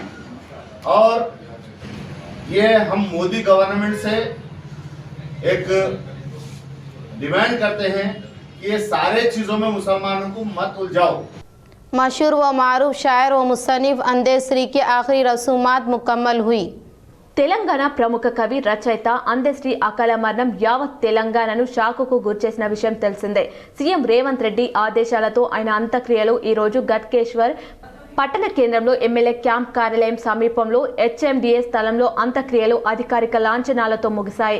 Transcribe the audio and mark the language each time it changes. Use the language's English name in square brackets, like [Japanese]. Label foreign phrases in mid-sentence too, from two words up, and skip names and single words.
[Urdu] اور یہ ہم مودی گورنمنٹ سے ایک ڈیمانڈ کرتے ہیں کہ یہ سارے چیزوں میں مسلمانوں کو مت الجھاؤ۔ مشہور و معروف شاعر و مصنف اندیسری کی آخری رسومات مکمل ہوئی۔ [Telugu] తెలంగాణ ప్రముఖ కవి రచయిత అందశ్రీ అకాల మరణం యావత్ తెలంగాణను షాకుకు గురిచేసిన విషయం తెలిసిందే. సీఎం రేవంత్ రెడ్డి ఆదేశాలతో ఆయన అంత్యక్రియలు ఈ రోజు గట్కేశ్వర్ పట్టణ కేంద్రంలో [English] MLA camp [Telugu] కార్యాలయం సమీపంలో హెచ్ఎండిఏ స్థలంలో అంత్యక్రియలు అధికారిక లాంఛనాలతో ముగిశాయి.